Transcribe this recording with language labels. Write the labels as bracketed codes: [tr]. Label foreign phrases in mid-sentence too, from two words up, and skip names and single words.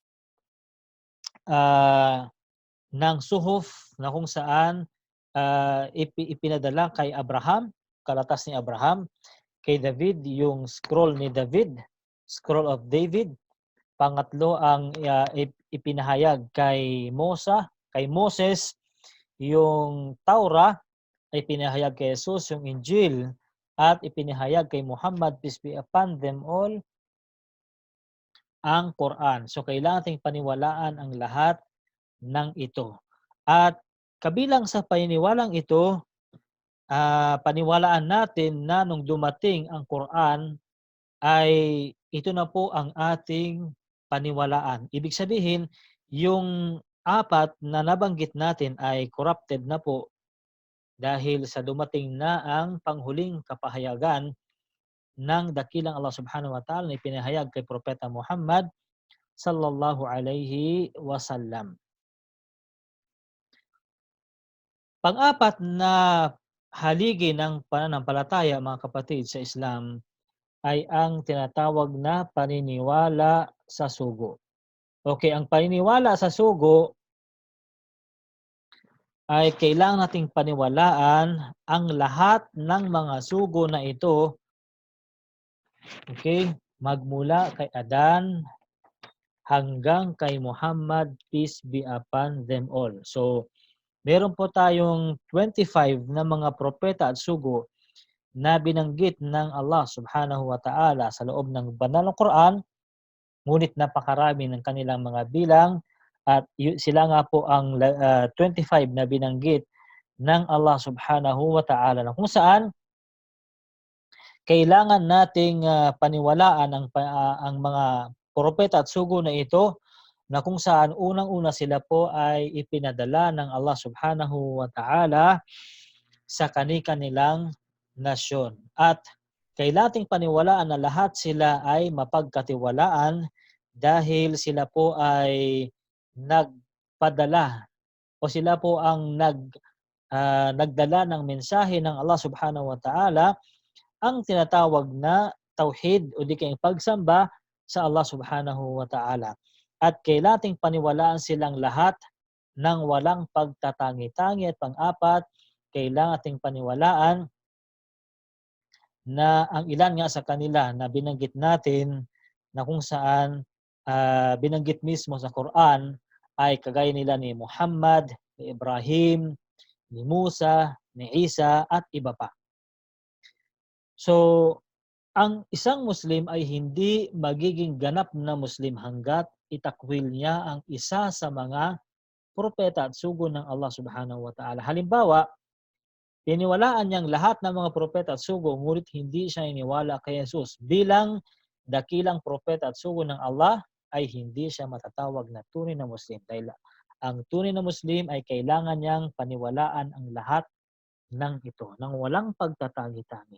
[tl] Suhuf, na kung saan ipinadala kay Abraham, kalatas ni Abraham, kay David, yung scroll ni David, [en] scroll of David. [tl] Pangatlo, ang ipinahayag kay Moses, yung Taurah, ay pinahayag kay Jesus, yung Injil, at ipinahayag kay Muhammad, [en] peace be upon them all, [tl] ang Quran. So kailangan nating paniwalaan ang lahat ng ito. At kabilang sa paniniwalang ito, paniwalaan natin na nung dumating ang Quran ay ito na po ang ating paniwalaan. Ibig sabihin, yung 4 na nabanggit natin ay corrupted na po dahil sa dumating na ang panghuling kapahayagan ng dakilang Allah [ar] سبحانه وتعالى [tl] na ipinahayag kay Propeta Muhammad [ar] صلى الله عليه وسلم. [tl] Pang-4 na haligi ng pananampalataya, mga kapatid, sa Islam ay ang tinatawag na paniniwala sa sugo. Okay, ang paniniwala sa sugo ay kailangan nating paniwalaan ang lahat ng mga sugo na ito, okay, magmula kay Adan hanggang kay Muhammad, [en] peace be upon them all. [tl] So Meron po tayong 25 na mga propeta at sugo na binanggit ng Allah [ar] سبحانه وتعالى [tl] sa loob ng banal na Quran, ngunit napakarami ng kanilang mga bilang at sila nga po ang 25 na binanggit ng Allah [ar] سبحانه وتعالى, [tl] na kung saan kailangan nating paniwalaan ang mga propeta at sugo na ito, na kung saan unang-una sila po ay ipinadala ng Allah [ar] سبحانه وتعالى [tl] sa kani-kanilang nasyon. At kailangan nating paniwalaan na lahat sila ay mapagkatiwalaan dahil sila po ay nagpadala o sila po ang nagdala ng mensahe ng Allah [ar] سبحانه وتعالى, [tl] ang tinatawag na tauhid o di kayang pagsamba sa Allah [ar] سبحانه وتعالى. [tl] At kailangan nating paniwalaan silang lahat ng walang pagtatangi-tangi. At pang-apat, kailangan nating paniwalaan na ang ilan nga sa kanila na binanggit natin, na kung saan binanggit mismo sa Quran, ay kagaya nila ni Muhammad, ni Ibrahim, ni Musa, ni Isa at iba pa. So, ang isang Muslim ay hindi magiging ganap na Muslim hanggat itakwil niya ang isa sa mga propeta at sugo ng Allah [ar] سبحانه وتعالى. [tl] Halimbawa, tiniwalaan niyang lahat ng mga propeta at sugo, ngunit hindi siya iniwala kay Jesus bilang dakilang propeta at sugo ng Allah, ay hindi siya matatawag na tunay na Muslim. Dahil ang tunay na Muslim ay kailangan niyang paniwalaan ang lahat ng ito, nang walang pagtatangi-tangi.